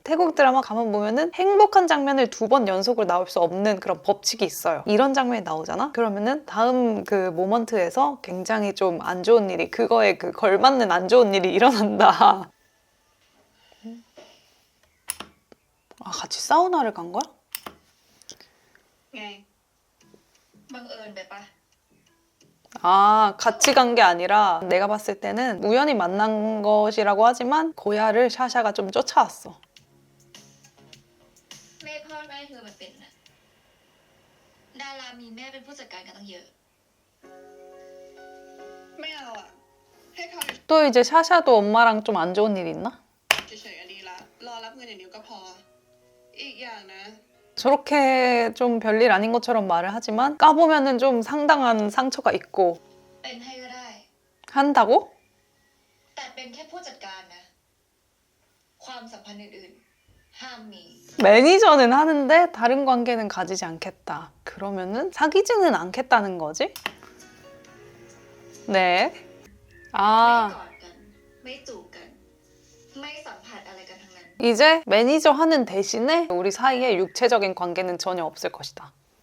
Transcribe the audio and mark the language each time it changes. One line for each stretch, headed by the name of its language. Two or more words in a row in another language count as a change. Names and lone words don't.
Korean: 태국 드라마 가만 보면은 행복한 장면을 2번 연속으로 나올 수 없는 그런 법칙이 있어요. 이런 장면이 나오잖아? 그러면은 다음 그 모먼트에서 굉장히 좀 안 좋은 일이 그거에 그 걸맞는 안 좋은 일이 일어난다. 아, 같이 사우나를 간 거야?
Thai: ไง บังเอิญไปปะ
Korean: 아, 같이 간 게 아니라 내가 봤을 때는 우연히 만난 것이라고 하지만 고야를 샤샤가 좀 쫓아왔어.
Thai: แม่พ่อแม่เธอมันเป็นน่ะดารามีแม่เป็นผู้จัดการกันตั้งเยอะ ไม่เอาอ่ะให้เขา
Korean: 또 이제 샤샤도 엄마랑 좀 안 좋은 일 있나?
Thai: เฉยๆอันนี้ละรอรับเงินอย่างเดียวก็พออีกอย่างนะ
Korean: 저렇게 좀 별일 아닌 것처럼 말을 하지만 까보면은 좀 상당한 상처가 있고
Thai: เป็นให้ก็ได้
Korean: 한다고?
Thai: แต่เป็นแค่ผู้จัดการนะ ความสัมพันธ์อื่นๆ ห้ามมี
Korean: 매니저는 하는데 다른 관계는 가지지 않겠다. 그러면은 사귀지는 않겠다는 거지? 네.
Thai: ไม่
Korean: 아,
Thai: กอดกัน ไม่จูบกัน ไม่สัมผัสอะไรกันทั้งนั้น
Korean: 이제 매니저 하는 대신에 우리 사이에 육체적인 관계는 전혀 없을 것이다.